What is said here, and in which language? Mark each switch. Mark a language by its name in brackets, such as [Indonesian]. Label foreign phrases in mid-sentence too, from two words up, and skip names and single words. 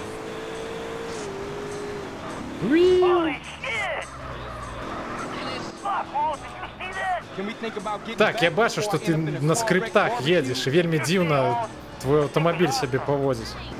[English] Holy shit! Fuck! Can we think about getting [Belarusian] Так, я [English] back [Belarusian] бачу, [English] before [Belarusian] што [English] I [Belarusian] ты [English] end up in a [Belarusian] на [English] car wreck [Belarusian] скриптах [English] barbecue? [Belarusian] едзеш, і вельмі дзіўна твой аўтамабіль сябе паводзіць.